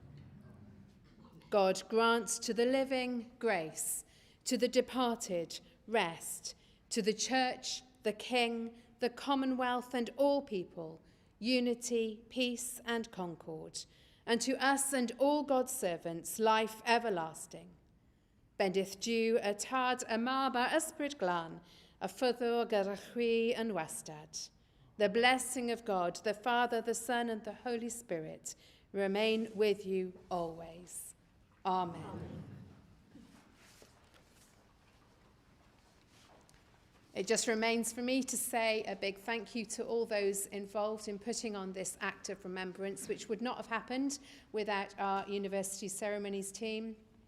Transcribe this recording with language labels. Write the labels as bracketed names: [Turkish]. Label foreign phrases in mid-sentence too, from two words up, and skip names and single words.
[English] God grants to the living grace, to the departed rest, to the Church, the King, the Commonwealth, and all people, unity, peace, and concord, and to us and all God's servants, life everlasting. [Welsh] Bendith Diw y tad y mab a ysbryd glân, a ffyddwr gyda chwi yn wastad. [English] The blessing of God, the Father, the Son, and the Holy Spirit remain with you always. Amen. It just remains for me to say a big thank you to all those involved in putting on this act of remembrance, which would not have happened without our university ceremonies team.